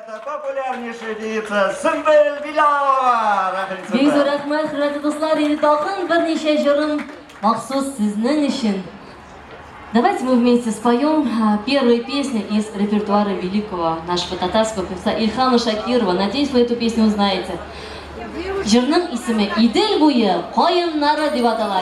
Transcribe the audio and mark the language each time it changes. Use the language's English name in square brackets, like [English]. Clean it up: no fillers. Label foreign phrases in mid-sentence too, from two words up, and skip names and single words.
[Russian] Популярнейшая певица Сымбел Билалова. [Tatar] Бик зур рәхмәт, хөрмәтле дуслар, инде тагын берничә җырым махсус сезнең өчен. [Russian] Давайте мы вместе споем первую песню из репертуара великого нашего татарского певца Ильхама Шакирова. Надеюсь, вы эту песню узнаете. [Tatar] Җырның исеме Идел буе каеннары дип атала.